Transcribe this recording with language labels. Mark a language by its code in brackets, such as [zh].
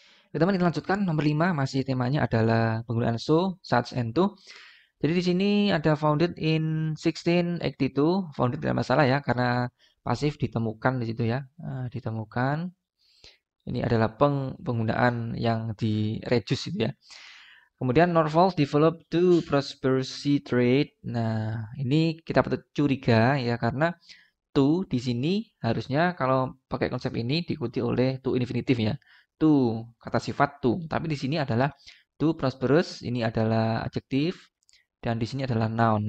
[id] Ya, teman kita lanjutkan nomor 5 masih temanya adalah penggunaan so, such and to. Jadi di sini ada founded in 1682, founded tidak masalah ya karena pasif ditemukan di situ ya. Ditemukan. Ini adalah penggunaan yang di reduce itu ya. Kemudian [en] Norfolk developed to prosperity trade. [id] Nah, ini kita patut curiga ya karena to di sini harusnya kalau pakai konsep ini diikuti oleh to infinitive ya. To kata sifat to, tapi di sini adalah to prosperous, ini adalah adjektif dan di sini adalah noun.